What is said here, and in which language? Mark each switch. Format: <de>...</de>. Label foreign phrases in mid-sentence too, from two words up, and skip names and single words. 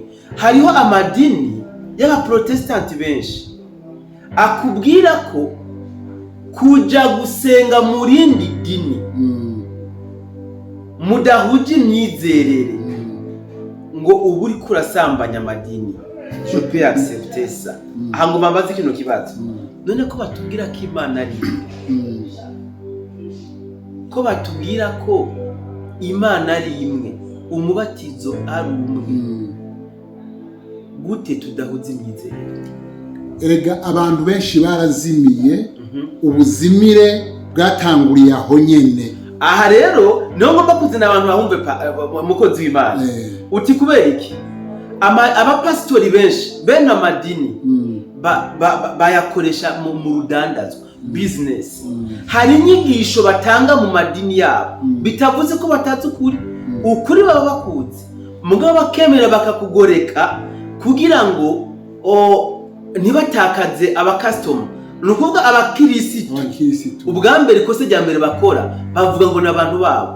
<rn>Hariho amadini y'abaprotestanti benshi akubwira ko kuja gusenga mu rindi dini mudahuje imyizerere ngo ubu uri kurasambanya amadini.</rn> <fr>Je peux accepter ça.</fr> <rn>Hango bambaze kino kibazo. None ko batubwira ko Imana ari ko batubwira ko Imana ari imwe, umubatizo ari umwe, gute tudahuza imyizerere? Erega abantu benshi barazimiye, ubuzimire bwatanguriye aho nyene. Aha rero niho ngomba kuzina abantu bahumve umukozi w'Imana. Uti kubera iki abapasitori benshi bene amadini bayakoresha mu rudandazwa business? Hari inyigisho batanga mu madini yabo bitavuze ko batazi ukuri baba bakuzi, mugabo bakemera bakakugoreka kugira ngo ntibatakaze abakastoma. Nukuvuga abakirisitu ubwa mbere kose rya mbere bakora bavuga ngo n'abantu babo.</rn>